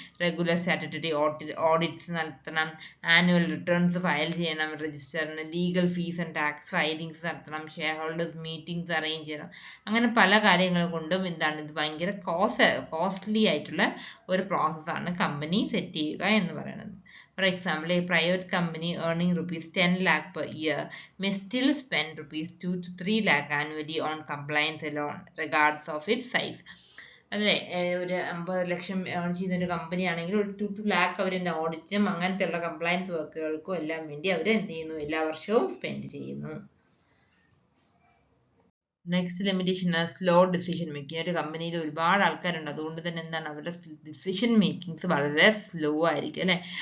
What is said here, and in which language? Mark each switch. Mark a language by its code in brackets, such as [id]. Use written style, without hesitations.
[ml] Regular statutory audits നടത്തണം, annual returns file ചെയ്യണം രജിസ്റ്ററിന്, legal fees and tax filings നടത്തണം, share holders meetings arrange ചെയ്യണം. അങ്ങനെ പല കാര്യങ്ങൾ കൊണ്ടും എന്താണ് ഇത് ഭയങ്കര കോസ്റ്റ്ലി ആയിട്ടുള്ള ഒരു പ്രോസസ്സാണ് കമ്പനി സെറ്റ് ചെയ്യുക എന്ന് പറയുന്നത്. [en] For example, a private company earning rupees 10 lakh per year may still spend rupees 2 to 3 lakh annually on compliance alone, regardless of its size. [ml] അല്ലേ, ഒരു 50 ലക്ഷം ഏൺ ചെയ്യുന്ന ഒരു കമ്പനി ആണെങ്കിൽ ഒരു 2 lakh അവർ ഓഡിറ്റും അങ്ങനത്തെ ഉള്ള കംപ്ലയൻസ് വർക്കുകൾക്കും എല്ലാം വേണ്ടി അവർ എന്ത് ചെയ്യുന്നു, എല്ലാ വർഷവും സ്പെൻഡ് ചെയ്യുന്നു. Next limitation slow decision making. ഒരു കമ്പനിയിൽ ഒരുപാട് ആൾക്കാരുണ്ട്, അതുകൊണ്ട് തന്നെ എന്താണ് അവരുടെ ഡിസിഷൻ മേക്കിങ്സ് വളരെ സ്ലോ ആയിരിക്കും അല്ലെ.